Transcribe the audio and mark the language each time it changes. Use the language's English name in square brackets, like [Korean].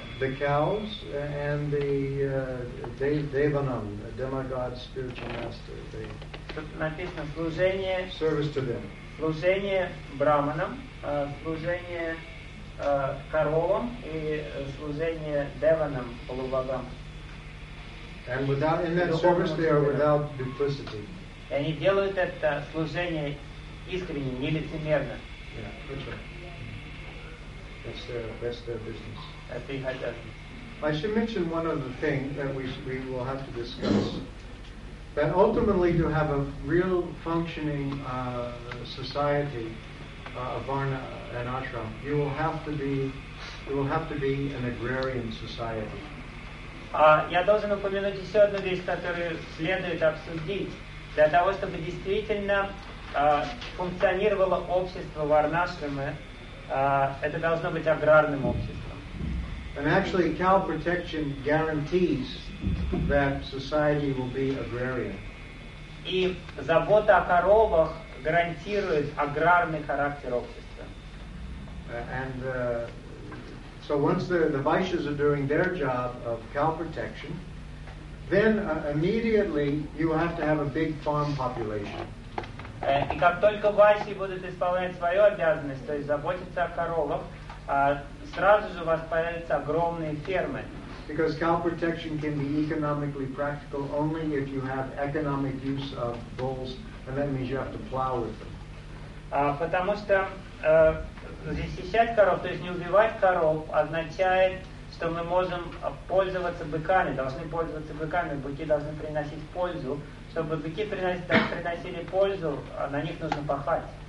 [English] The cows and the Devanam, the demigod spiritual master. They [Russian] написано служение. [English] Service to them. [Russian] Служение Брахманам, служение коровам и служение Деванам, полубогам. [English] And without in that service, they are without duplicity. [Russian] И они делают это служение искренне, не лицемерно. [English] Yeah, that's their business. [Russian] Это их обязанность. [English] I should mention one other thing that we will have to discuss. That ultimately to have a real functioning society, a varna, an ashram, you will have to be an agrarian society. [Russian] Я должен упомянуть еще одну вещь, которую следует обсудить. Для того, чтобы действительно функционировало общество варнашрамы, это должно быть аграрным обществом. [English] And actually, cow protection guarantees that society will be agrarian. [Russian] И забота о коровах гарантирует аграрный характер общества. [English] And so once the Vaishyas are doing their job of cow protection, then immediately you have to have a big farm population. [Russian] И как только Вайши будут исполнять свою обязанность, то есть заботиться о коровах, сразу же у вас появятся огромные фермы. [English] Because cow protection can be economically practical only if you have economic use of bulls, and that means you have to plow with them. [Russian] Потому что защищать коров, то есть не убивать коров, означает что мы можем пользоваться быками, должны пользоваться быками, быки должны приносить пользу. Чтобы быки приносили пользу, на них нужно пахать.